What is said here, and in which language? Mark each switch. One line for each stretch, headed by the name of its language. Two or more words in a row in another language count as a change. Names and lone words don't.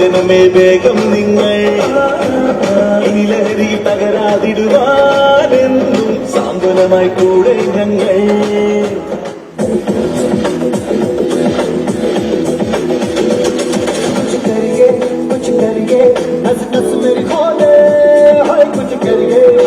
Malayalam: വന്നേ വേഗം നിങ്ങൾ ഇനി ലഹരി തകരാതിടുവാനെന്നും സാന്ത്വനമായി കൂടെ ഞങ്ങൾ
Hindi: कुछ करिए नस नस मेरी खोले हाय कुछ करिए